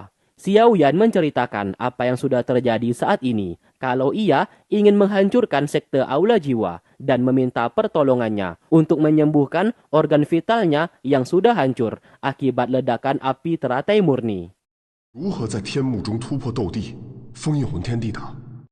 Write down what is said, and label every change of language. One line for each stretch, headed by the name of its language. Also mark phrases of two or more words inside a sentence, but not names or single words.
Indonesian: Xiao Yan menceritakan apa yang sudah terjadi saat ini, kalau ia ingin menghancurkan sekte Aula Jiwa dan meminta pertolongannya untuk menyembuhkan organ vitalnya yang sudah hancur akibat ledakan api teratai murni.
Chinese: 如何在天幕中突破斗帝，封印混天地塔？